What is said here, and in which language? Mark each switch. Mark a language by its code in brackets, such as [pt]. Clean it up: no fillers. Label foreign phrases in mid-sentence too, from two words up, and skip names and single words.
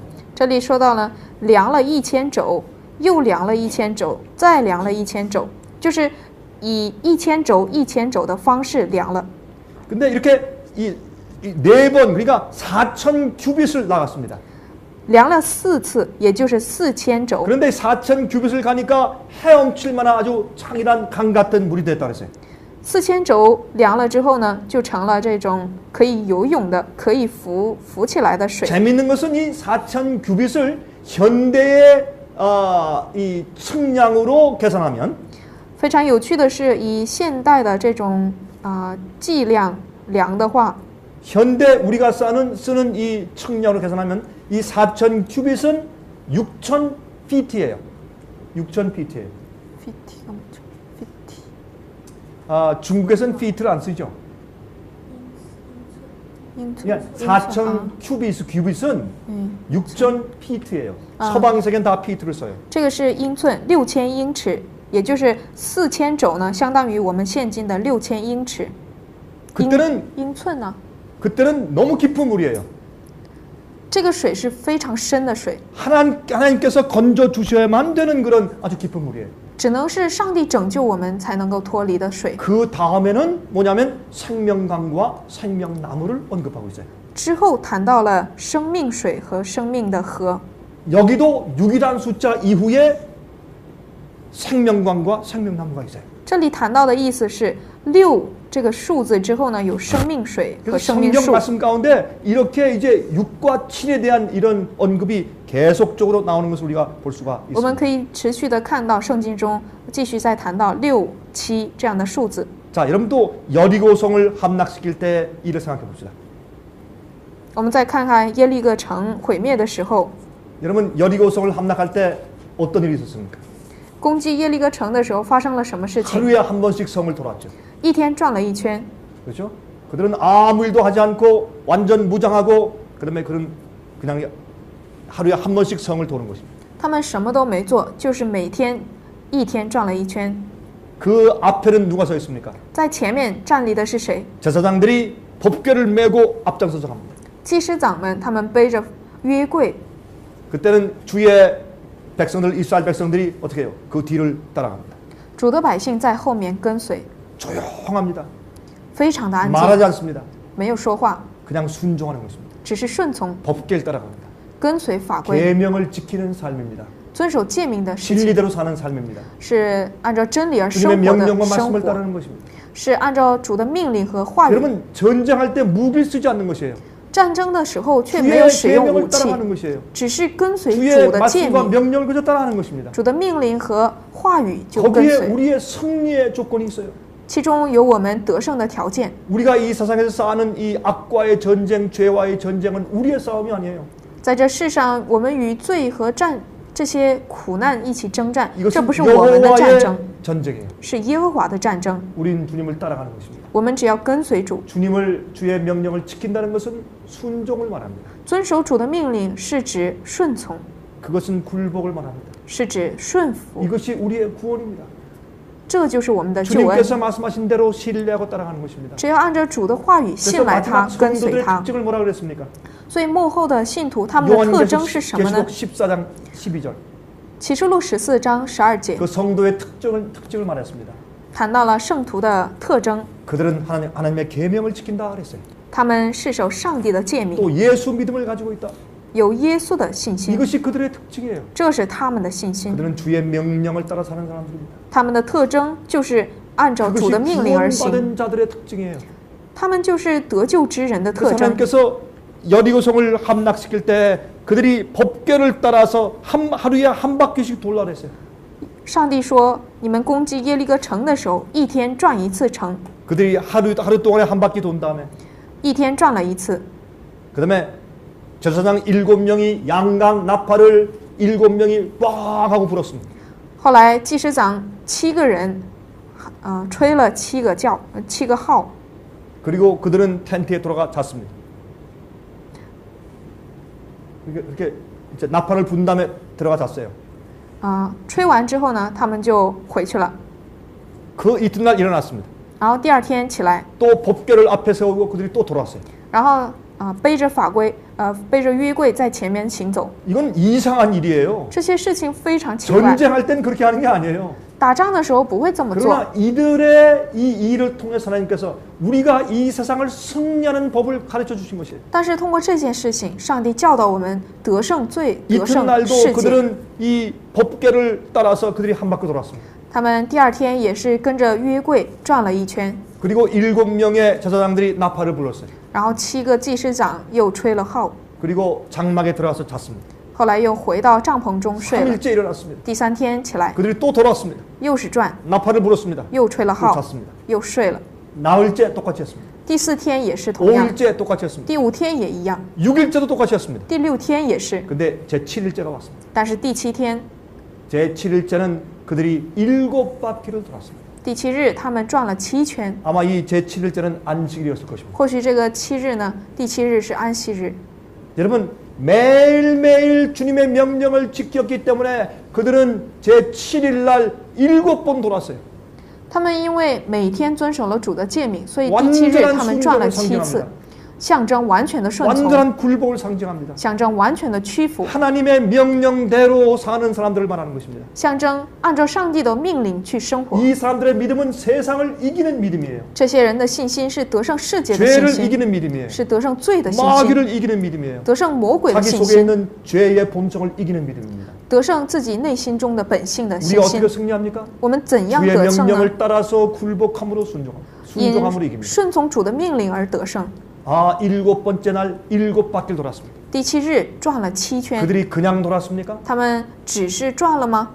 [zh] 这里说到了量了1000肘，又量了1000肘，再量了1000肘，就是以1000肘1000肘的方式量了。 [ko] 근데 이렇게 이 4번 그러니까 4,000 규빗을 나갔습니다. [zh] 量了4次，也就是4000肘。 [ko] 그런데 4,000 규빗을 가니까 헤엄칠 만한 아주 창이란 강 같은 물이 됐다 그랬어요. [zh] 4000 肘量了之后呢，就成了这种可以游泳的、可以浮起来的水。 [ko] 재밌는 것은 이 4,000 규빗을 현대의 이 측량으로 계산하면 [zh] 非常有趣的是，以现代的这种计量量的话， [ko] 현대 우리가 쓰는 이 측량으로 계산하면 이 4,000 규빗은 6,000 피트예요. 6,000 피트예요. 중국에서는 피트를 안 쓰죠. 4,000 규빗은 6,000 피트예요. 서방 세계는 다 피트를 써요. [zh] 这个是英寸，6000英尺，也就是4000肘呢，相当于我们现今的6000英尺。 [ko] 그때는 [zh] 英寸呢？ [ko] 그때는 너무 깊은 물이에요. [zh] 这个水是非常深的水， [ko] 하나님께서 건져 주셔야만 되는 그런 아주 깊은 물이에요. [zh] 只能是上帝拯救我们才能够脱离的水。 [ko] 그 다음에는 뭐냐면 생명강과 생명나무를 언급하고 있어요. [zh] 之后谈到了生命水和生命的河， [ko] 여기도 6이라는 숫자 이후에 생명강과 생명나무가 있어요. [zh] 这里谈到的意思是6这个数字之后呢，有生命水和 [ko] 그래서 [zh] 生命 [ko] 성경 [zh] 树。 [ko] 말씀 가운데 이렇게 이제 6과 7에 대한 이런 언급이 계속적으로 나오는 것을 우리가 볼 수가 [zh] 我们 [ko] 있습니다. [zh] 可以持续的看到圣经中继续在谈到6、7这样的数字。 [ko] 자, 여러분 또 여리고성을 함락시킬 때 일을 생각해 봅시다. [zh] 我们再看看耶利哥城毁灭的时候， [ko] 여러분 여리고성을 함락할 때 어떤 일이 있었습니까? [zh] 攻击耶利哥城的时候发生了什么事情？ [ko] 하루에 한 번씩 성을 돌았죠. [zh] 一天转了一圈， [ko] 그렇죠? 그들은 아무 일도 하지 않고 완전 무장하고 그다음에 그냥 하루에 한 번씩 성을 도는 것입니다. [zh] 他们什么都没做，就是每天一天转了一圈。 [ko] 그 앞에는 누가 서 있습니까? [zh] 在前面站立的是谁？ [ko] 제사장들이 법궤를 메고 앞장서서 갑니다. [zh] 祭司长们，他们背着约柜。 [ko] 그때는 주의 백성들 이스라엘 백성들이 어떻게 해요? 그 뒤를 따라갑니다. [zh] 主的百姓在后面跟随， [ko] 조용합니다. [zh] 非常的安静， [ko] 말하지 않습니다. [zh] 没有说话， [ko] 그냥 순종하는 것입니다. [zh] 只是顺从 [ko] 법궤를 따라갑니다. [zh] 跟随法规， [ko] 계명을 지키는 삶입니다. [zh] 遵守诫命的事情， [ko] 진리대로 사는 삶입니다. [zh] 是按照真理而 [ko] 주님의 [zh] 生活的 [ko] 명령과 [zh] 生 [ko] 말씀을 [zh] 活， [ko] 따르는 것입니다. [zh] 是按照主的命令和话语。 [ko] 여러분 전쟁할 때 무기를 쓰지 않는 것이에요. [zh] 战争的时候却没有 [ko] 주의 [zh] 使用武 [ko] 계명을 [zh] 器， [ko] 따라가는 것이에요. [zh] 只是跟随 [ko] 주의 [zh] 主的诫 [ko] 말씀과 [zh] 命， [ko] 명령을 그저 따라하는 것입니다. [zh] 主的命令和话语就跟 [ko] 거기에 [zh] 随。 [ko] 우리의 승리의 조건이 있어요. [zh] 其中有我们得胜的条件。 [ko] 우리가 이 세상에서 싸우는 이 악과의 전쟁, 죄와의 전쟁은 우리의 싸움이 아니에요. [zh] 在这世上，我们与罪和这些苦难一起征战，这 [ko] 이것은 [zh] 不是我们的战争， [ko] 여호와의 전쟁이에요. [zh] 是耶和华的战争。 [ko] 우린 주님을 따라가는 것입니다. [zh] 我们只要跟随主， [ko] 주의 명령을 지킨다는 것은 순종을 말합니다. [zh] 遵守主的命令，是指顺从， [ko] 그것은 굴복을 말합니다. [zh] 是指顺服。 [ko] 이것이 우리의 구원입니다. [zh] 这就是我们的救恩。 [ko] 주님께서 말씀하신 대로 신뢰하고 따라가는 것입니다. [zh] 只要按照主的话语 [ko] 그래서 [zh] 信赖他， [ko] 마지막 [zh] 跟随 [ko] 성도들의 [zh] 他。 [ko] 특징을 뭐라 그랬습니까? [zh] 所以幕后的信徒他们的特征是什么呢？ [ko] 계시록 14장 12절. [zh] 启示录14章12节 [ko] 그 성도의 특징을 말했습니다. [zh] 谈到了圣徒的特征， [ko] 그들은 하나님의 계명을 지킨다 그랬어요. [zh] 他们是守上帝的诫命， [ko] 또 예수 믿음을 가지고 있다. [zh] 有耶稣的信心， [ko] 이것이 그들의 특징이에요. [zh] 这是他们的信心。 [ko] 그들은 주의 명령을 따라 사는 사람들입니다. [zh] 他们的特征就是按照主 [ko] 그것이 [zh] 的命令而行， [ko] 구원받은 자들의 특징이에요. [zh] 他们就是得救之人的 [ko] 그래서 [zh] 特征。 [ko] 하나님께서 여리고성을 함락시킬 때 그들이 법궤를 따라서 하루에 한 바퀴씩 돌라 그랬어요. [zh] 上帝说：“你们攻击耶利哥城的时候，一天转一次城， [ko] 그들이 하루 동안에 한 바퀴 돈 다음에 [zh] 一天转了一次。 [ko] 그다음에 제사장 7명이 양강 나팔을 7명이 꽝 하고 불었습니다. [zh] 后来祭司长7个人，吹了7个号， [ko] 그리고 그들은 텐트에 돌아가 잤습니다. 이렇게 이제 나팔을 분 다음에 들어가 잤어요. [zh] 吹完之后呢，他们就回去了。 [ko] 그 이튿날 일어났습니다. [zh] 然后第二天起来， [ko] 또 법궤를 앞에 세우고 그들이 또 돌아왔어요. [zh] 然后背着法规，背着约柜在前面行走。 [ko] 이건 이상한 일이에요. [zh] 这些事情非常奇怪。 [ko] 전쟁할 땐 그렇게 하는 게 아니에요. [zh] 打仗的时候不会这么做。 [ko] 그러나 이들의 이 일을 통해서 하나님께서 우리가 이 세상을 승리하는 법을 가르쳐 주신 것이에요. [zh] 但是通过这件事情，上帝教导我们得胜罪，得胜 [ko] 이튿날도 [zh] 世界。 [ko] 그들은 이 법궤를 따라서 그들이 한 바퀴 돌았습니다. [zh] 他们第二天也是跟着约柜转了一圈， [ko] 그리고 7명의 제사장들이 나팔을 불렀어요. [zh] 然后7个祭司长又吹了号， [ko] 그리고 장막에 들어가서 잤습니다. [zh] 后来又回到帐篷中睡了。 [ko] 3일째 일어났습니다. [zh] 第3天起来， [ko] 그들이 또 돌아왔습니다. [zh] 又是转， [ko] 나팔을 불었습니다. [zh] 又吹了 [ko] 또 [zh] 号， [ko] 잤습니다. [zh] 又睡了。 [ko] 나흘째 똑같이 했습니다. [zh] 第4天也是同样， [ko] 5일째 똑같이 했습니다. [zh] 第5天也一样， [ko] 6일째도 똑같이 했습니다. [zh] 第6天也是， [ko] 근데 제 7일째가 왔습니다. [zh] 但是第7天， [ko] 제 7일째는 그들이 7바퀴를 돌았습니다. [zh] 第7日他们转了7圈。 [ko] 아마 이 제 7일째는 안식일이었을 것입니다. [zh] 或许这个7日呢，第7日是安息日。 [ko] 여러분 매일매일 주님의 명령을 지켰기 때문에 그들은 제 7일날 7번 돌았어요. [zh] 他们因为每天遵守了主的诫命，所以第7日他们转了7次，象征完全的顺从， [ko] 완전한 굴복을 상징합니다. [zh] 象征完全的屈服， [ko] 하나님의 명령대로 사는 사람들을 말하는 것입니다. [zh] 象征按照上帝的命令去生活。 [ko] 이 사람들의 믿음은 세상을 이기는 믿음이에요. [zh] 这些人的信心是得胜世界的 [ko] 죄를 [zh] 信心， [ko] 이기는 믿음이에요. [zh] 是得胜罪的信心， [ko] 마귀를 이기는 믿음이에요. [zh] 得胜魔鬼的 [ko] 자기 [zh] 信 [ko] 속에 [zh] 心， [ko] 있는 죄의 본성을 이기는 믿음입니다. [zh] 得胜自己内心中的本性的 [ko] 우리가 [zh] 信 [ko] 어떻게 [zh] 心。 [ko] 승리합니까? [zh] 我们怎样 [ko] 주의 [zh] 得胜呢？ [ko] 명령을 따라서 굴복함으로 순종함으로 [zh] 因 [ko] 이깁니다. [zh] 顺从主的命令而得胜。 [ko] 아, 7번째 날 7바퀴를 돌았습니다. [zh] 第7日转了7圈， [ko] 그들이 그냥 돌았습니까? [zh] 他们只是转了吗？